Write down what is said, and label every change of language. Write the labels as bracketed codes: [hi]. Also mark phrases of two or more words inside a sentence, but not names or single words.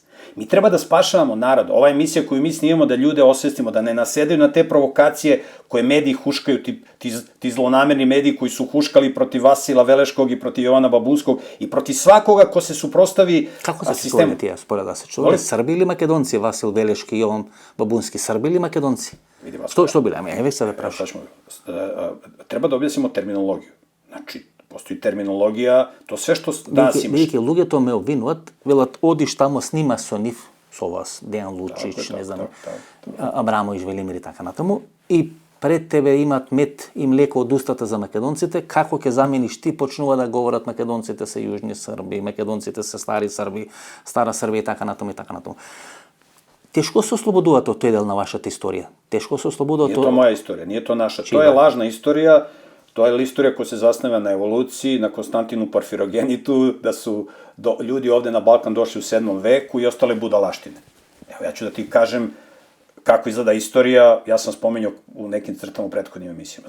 [sr] Mi treba da spašavamo narod. Ova emisija koju mi snimamo da ljude osvestimo, da ne nasedaju na te provokacije koje mediji huškaju, ti zlonamerni mediji koji su huškali protiv Vasila Veleškog i protiv Jovana Babunskog i protiv svakoga ko se suprostavi sistemu. Kako se čuvali tija, spore da se čuvali? Srbi ili Makedonci, Vasil Veleški i Jovan Babunski? Srbi ili Makedonci? Što bili? Evo sada prašam. Treba da objasnimo terminologiju. Znači, postoji terminologija, to sve što danas imaš. [mk] Бидејќи луѓето ме обвинуваат, велат, одиш тамо, снима со нив, со вас, Дејан Лучич, не знам, Абрамович, Велимир и така натаму, и пред тебе имат мед и млеко од устата за македонците, како ќе замениш ти, почнува да говорат македонците се јужни срби, македонците се стари срби, стара Србија и така натаму и така натаму. Тешко се ослободувате од тој дел на вашата историја. Тешко се ослободувате од... [sr] Nije to moja istorija, nije to naša. To je lažna istorija. To je istorija koja se zasniva na evoluciji, na Konstantinu Parfirogenitu, da su ljudi ovde na Balkan došli u 7. veku i ostale budalaštine. Evo, ja ću da ti kažem kako izgleda istorija, ja sam spomenuo u nekim crtama u prethodnim emisijama.